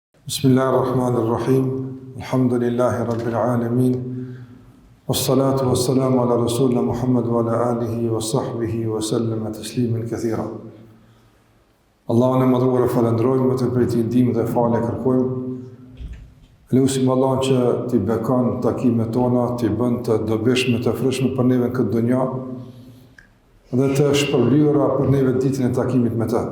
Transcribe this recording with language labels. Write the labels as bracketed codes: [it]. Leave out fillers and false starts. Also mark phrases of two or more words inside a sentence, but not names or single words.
[ar] بسم الله الرحمن الرحيم. الحمد لله رب العالمين. والصلاة والسلام على رسولنا محمد وعلى آله وصحبه وسلم تسليما كثيرا. [sq] Allahun e madhruar e falendrojmë, me të prej ndihmë dhe falë kërkojmë. Lutim Allahun që t'i bekon takimet tona, t'i bën të dobishme, të frishme për neve në këtë dunja dhe të shpërbliura për neve ditën e takimit me të.